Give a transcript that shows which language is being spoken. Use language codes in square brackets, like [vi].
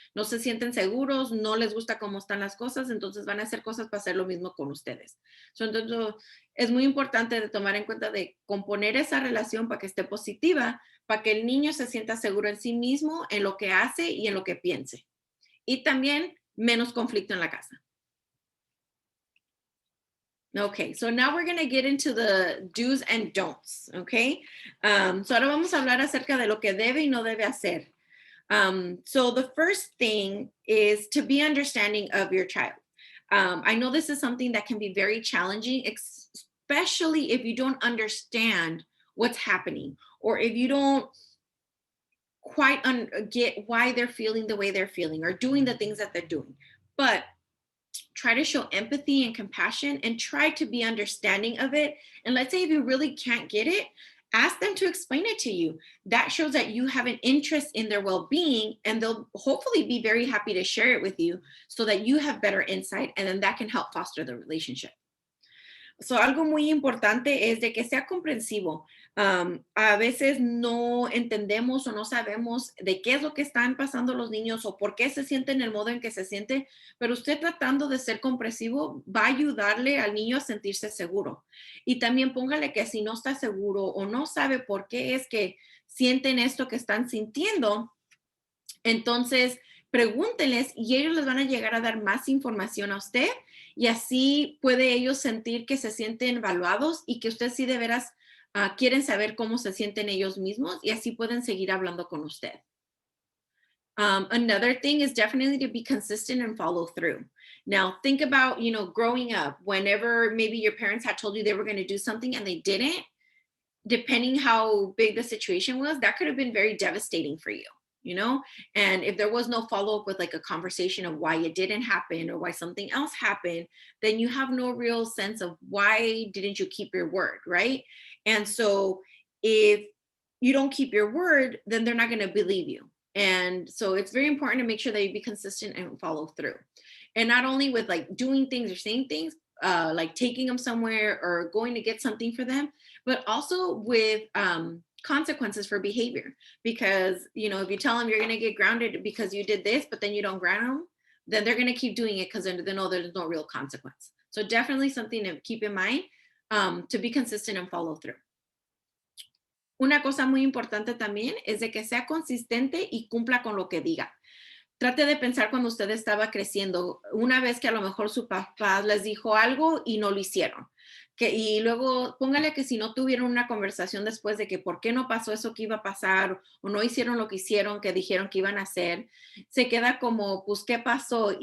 [es] No se sienten seguros, no les gusta cómo están las cosas, entonces van a hacer cosas para hacer lo mismo con ustedes. Entonces, es muy importante de tomar en cuenta de componer esa relación para que esté positiva, para que el niño se sienta seguro en sí mismo, en lo que hace y en lo que piense. Y también menos conflicto en la casa. [en] Okay, so now we're going to get into the do's and don'ts, okay? [es] So ahora vamos a hablar acerca de lo que debe y no debe hacer. [en] So the first thing is to be understanding of your child. I know this is something that can be very challenging, especially if you don't understand what's happening, or if you don't quite get why they're feeling the way they're feeling or doing the things that they're doing. But try to show empathy and compassion and try to be understanding of it. And let's say if you really can't get it, ask them to explain it to you. That shows that you have an interest in their well-being, and they'll hopefully be very happy to share it with you so that you have better insight, and then that can help foster the relationship. [es] So, algo muy importante es de que sea comprensivo. A veces no entendemos o no sabemos de qué es lo que están pasando los niños o por qué se sienten el modo en que se siente, pero usted tratando de ser comprensivo va a ayudarle al niño a sentirse seguro. Y también póngale que si no está seguro o no sabe por qué es que sienten esto que están sintiendo, entonces pregúntenles y ellos les van a llegar a dar más información a usted, y así puede ellos sentir que se sienten evaluados y que usted sí de veras quieren saber cómo se sienten ellos mismos, y así pueden seguir hablando con usted. [en] Another thing is definitely to be consistent and follow through. Now, think about, growing up, whenever maybe your parents had told you they were going to do something and they didn't, depending how big the situation was, that could have been very devastating for you. And if there was no follow-up with like a conversation of why it didn't happen or why something else happened, then you have no real sense of why didn't you keep your word, right? And so if you don't keep your word, then they're not going to believe you. And so it's very important to make sure that you be consistent and follow through. And not only with like doing things or saying things, like taking them somewhere or going to get something for them, but also with consequences for behavior. Because, if you tell them you're going to get grounded because you did this, but then you don't ground them, then they're going to keep doing it because they know there's no real consequence. So definitely something to keep in mind, to be consistent and follow through. [es] Una cosa muy importante también es de que sea consistente y cumpla con lo que diga. Trate de pensar cuando usted estaba creciendo, una vez que a lo mejor su papá les dijo algo y no lo hicieron. Y luego póngale que si no tuvieron una conversación después de que por qué no pasó eso que iba a pasar o no hicieron lo que hicieron, que dijeron que iban a hacer, se queda como, pues, ¿qué pasó?